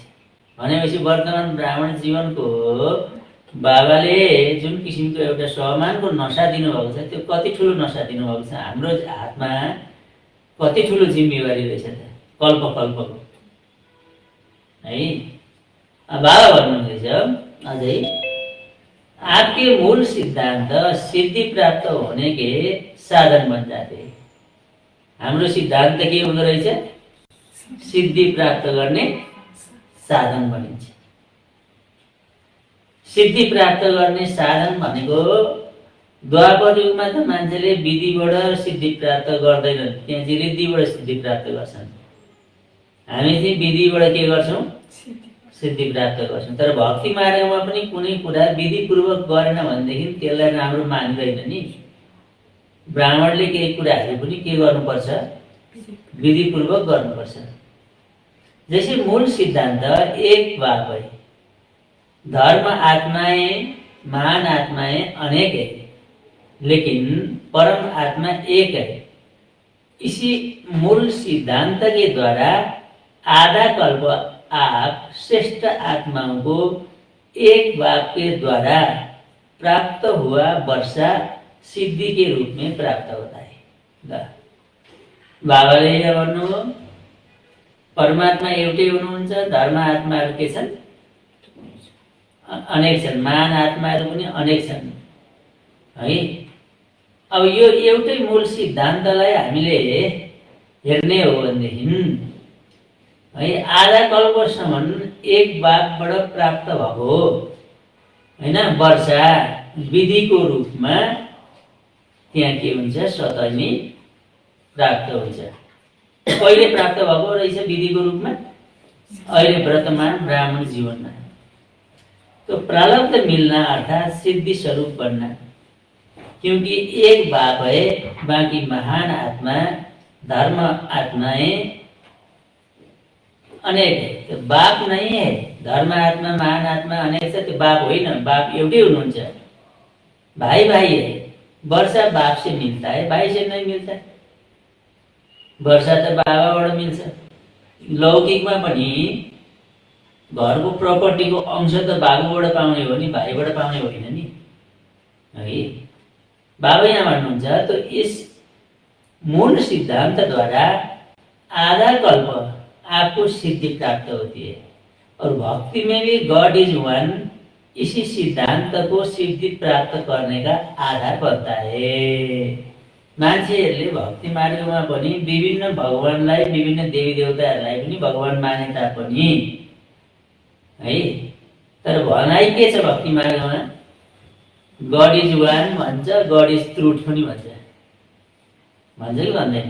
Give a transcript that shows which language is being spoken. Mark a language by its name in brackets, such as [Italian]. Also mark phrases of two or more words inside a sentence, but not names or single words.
[Nepali] भनेपछि वर्तमान ब्राह्मण जीवनको बाबाले जुन किसिमको एउटा सम्मानको नशा दिनुभएको छ, त्यो कति ठुलो नशा दिनुभएको छ, हाम्रो हातमा कति ठुलो जिम्मेवारी रहेछ त, कल्प कल्पको है। बाबा भन्नुहुँदैछ अझै, [Hindi] आपके मूल सिद्धांत सिद्धि प्राप्त होने के साधन बन जाते। [Nepali] हाम्रो सिद्धान्त के हुँदो रहेछ, सिद्धि प्राप्त गर्ने साधन बनिन्छ। सिद्धि प्राप्त गर्ने साधन भनेको द्वापर युगमा त मान्छेले विधिबाट सिद्धि प्राप्त गर्दैनन्, त्यहाँ चाहिँ ऋद्धिबाट सिद्धि प्राप्त गर्छन्। हामी चाहिँ विधिबाट के गर्छौँ, सिद्धि प्राप्त गर्छौँ। तर भक्ति मार्गमा पनि कुनै कुरा विधिपूर्वक गरेन भनेदेखि त्यसलाई राम्रो मान्दैन नि। ब्राह्मणले केही कुराहरू पनि के गर्नुपर्छ, विधिपूर्वक गर्नुपर्छ। [Hindi] जैसे मूल सिद्धांत एक बात है, धर्म आत्माएं महान आत्माएं अनेक है, लेकिन परम आत्मा एक है। इसी मूल सिद्धांत के द्वारा आधा कल्प आप श्रेष्ठ आत्माओं को एक बाप के द्वारा प्राप्त हुआ वर्षा सिद्धि के रूप में प्राप्त होता है। [Nepali] बाबाले भन्नुभयो परमात्मा एउटै हुनुहुन्छ, धर्म आत्माहरू के छन् अनेक छन्, महान आत्माहरू पनि अनेक छन् है। अब यो एउटै मूल सिद्धान्तलाई हामीले हेर्ने हो भनेदेखि है आधा कल्पसम्म एक बापबाट प्राप्त भएको हो होइन, वर्षा विधिको रूपमा त्यहाँ के हुन्छ, स्वतः नै प्राप्त हुन्छ। कहिले प्राप्त भएको रहेछ विधिको रूपमा? अहिले वर्तमान ब्राह्मण जीवनमा। [Hindi] तो प्रारब्ध मिलना अर्थात सिद्धि स्वरूप बनना, क्योंकि एक बाप है, बाकी महान आत्मा धर्म आत्माएं अनेक है। तो बाप नहीं है, धर्म आत्मा महान आत्मा अनेक है, तो [Nepali] बाप होइन, बाप एउटै हुनुहुन्छ। [Hindi] भाई भाई है, वर्षा बाप से मिलता है, भाई से नहीं मिलता। [Nepali] वर्षा तो बाबाबाट मिल्छ। लौकिकमा पनि घरको प्रपर्टीको अंश त बाबुबाट पाउने हो नि, भाइबाट पाउने होइन नि है। बाबा यहाँ भन्नुहुन्छ [Hindi] तो इस मूल सिद्धांत द्वारा आधा कल्प आपको सिद्धि प्राप्त होती है, और भक्ति में भी [English] God is one, [Hindi] इसी सिद्धांत को सिद्धि प्राप्त करने का आधार बनता है। [Nepali] मान्छेहरूले भक्ति मार्गमा पनि विभिन्न भगवानलाई, विभिन्न देवी देवताहरूलाई पनि भगवान माने तापनि है, तर भनाइ के छ भक्ति मार्गमा? [English] God is one [Nepali] भन्छ, [English] God is truth [Nepali] पनि भन्छ कि भन्दैन?